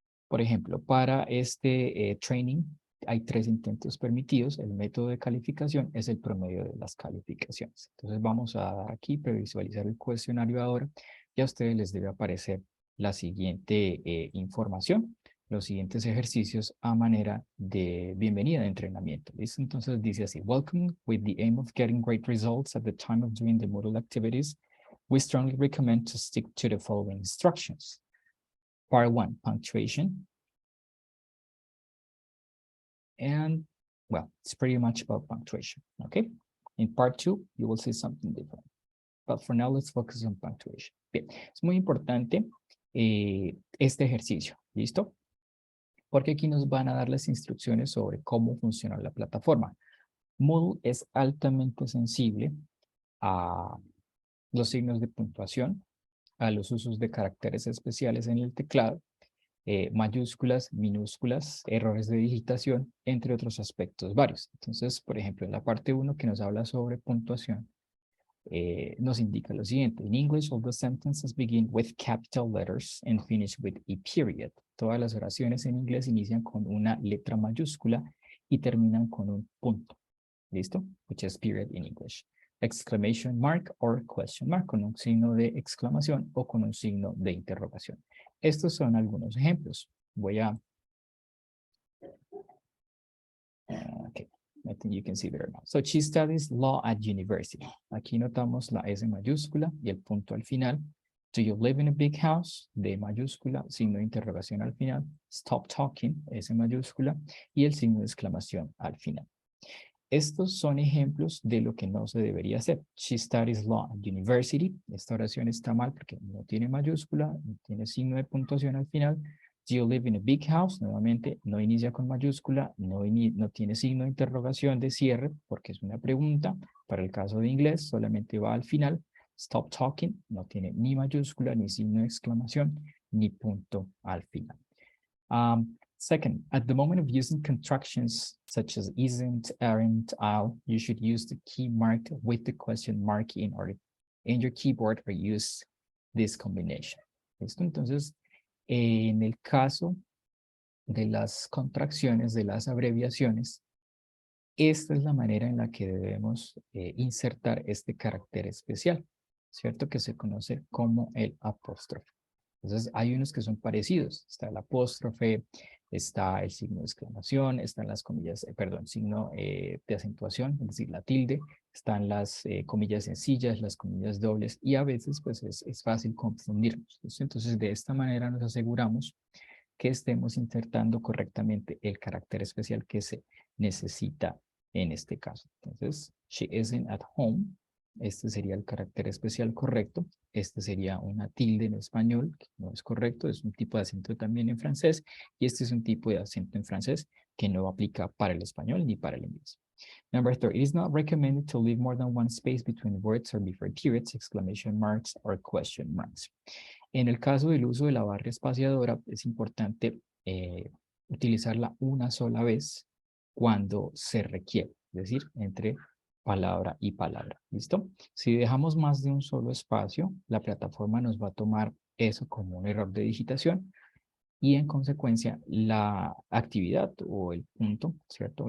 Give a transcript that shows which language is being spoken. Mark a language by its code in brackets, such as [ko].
[es] Por ejemplo, para este training hay 3 intentos permitidos. El método de calificación es el promedio de las calificaciones. Entonces vamos a dar aquí, previsualizar el cuestionario ahora. Y a ustedes les debe aparecer la siguiente información, los siguientes ejercicios a manera de bienvenida de entrenamiento. ¿Listo? Entonces dice así: [en] Welcome, with the aim of getting great results at the time of doing the Moodle activities, we strongly recommend to stick to the following instructions. Part 1, punctuation. And, well, it's pretty much about punctuation, okay? In part 2, you will see something different. But for now, let's focus on punctuation. [es] Bien, es muy importante este ejercicio, ¿listo? Porque aquí nos van a dar las instrucciones sobre cómo funciona la plataforma. Moodle es altamente sensible a los signos de puntuación, a los usos de caracteres especiales en el teclado, mayúsculas, minúsculas, errores de digitación, entre otros aspectos varios. Entonces, por ejemplo, en la parte 1 que nos habla sobre puntuación, nos indica lo siguiente: [en] In English, all the sentences begin with capital letters and finish with a period. [es] Todas las oraciones en inglés inician con una letra mayúscula y terminan con un punto. ¿Listo? [en] Which is period in English. Exclamation mark or question mark, [es] con un signo de exclamación o con un signo de interrogación. Estos son algunos ejemplos. Voy a... [en] Okay. I think you can see better now. So she studies law at university. [es] Aquí notamos la S mayúscula y el punto al final. [en] Do you live in a big house? [es] D mayúscula, signo de interrogación al final. [en] Stop talking, [es] S mayúscula, y el signo de exclamación al final. Estos son ejemplos de lo que no se debería hacer. [en] She studies law at university. [es] Esta oración está mal porque no tiene mayúscula, no tiene signo de puntuación al final. [en] Do you live in a big house? [es] Nuevamente, no inicia con mayúscula, no tiene signo de interrogación de cierre porque es una pregunta. Para el caso de inglés, solamente va al final. [en] Stop talking, [es] no tiene ni mayúscula, ni signo de exclamación, ni punto al final. [en] Second, at the moment of using contractions such as isn't, aren't, I'll, you should use the key marked with the question mark in your keyboard or use this combination. [es] ¿Listo? Entonces, en el caso de las contracciones, de las abreviaciones, esta es la manera en la que debemos insertar este carácter especial, ¿cierto? Que se conoce como el apóstrofe. Entonces, hay unos que son parecidos. Está el apóstrofe, está el signo de exclamación, están las comillas, signo de acentuación, es decir, la tilde, están las comillas sencillas, las comillas dobles, y a veces pues es fácil confundirnos. Entonces, de esta manera nos aseguramos que estemos insertando correctamente el carácter especial que se necesita en este caso. Entonces, [en] she isn't at home. [es] Este sería el carácter especial correcto. Este sería una tilde en español, que no es correcto, es un tipo de acento también en francés, y este es un tipo de acento en francés que no aplica para el español ni para el inglés. [en] Number 3, it is not recommended to leave more than one space between words or before periods, exclamation marks, or question marks. [es] En el caso del uso de la barra espaciadora, es importante utilizarla una sola vez cuando se requiere, es decir, entre palabra y palabra. ¿Listo? Si dejamos más de un solo espacio, la plataforma nos va a tomar eso como un error de digitación y en consecuencia la actividad o el punto, ¿cierto?